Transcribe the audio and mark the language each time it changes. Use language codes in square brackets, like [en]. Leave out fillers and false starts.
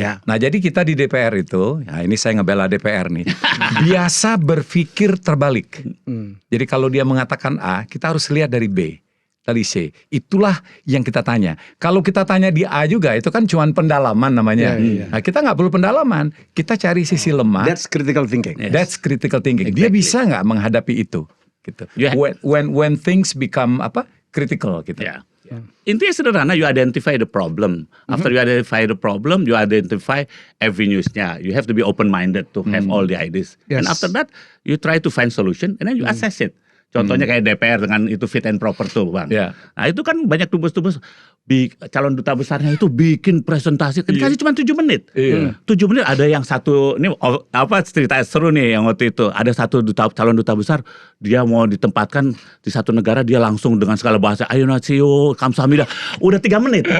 [id] Nah jadi kita di DPR itu, nah ini saya ngebela DPR nih, biasa berpikir terbalik. Jadi kalau dia mengatakan A, kita harus lihat dari B, dari C. Itulah yang kita tanya. Kalau kita tanya di A juga, itu kan cuma pendalaman namanya. Nah kita nggak perlu pendalaman, kita cari sisi lemah. [en] That's critical thinking. That's critical thinking. [id] Dia bisa nggak menghadapi itu? Gitu. [en] When things become critical [id] gitu. Intinya sederhana, [en] you identify the problem. After you identify the problem, you identify avenues-nya. You have to be open-minded to have all the ideas. And after that, you try to find solution and then you assess it. [id] Contohnya kayak DPR dengan itu fit and proper tuh Bang. Nah itu kan banyak tugas-tugas. Calon duta besarnya itu bikin presentasi dikasih cuma 7 menit. 7 menit ada yang satu, ini cerita seru nih yang waktu itu. Ada satu calon duta besar, dia mau ditempatkan di satu negara, dia langsung dengan segala bahasa, [ko] annyeonghaseyo, kamsahamnida. [id] Udah 3 menit.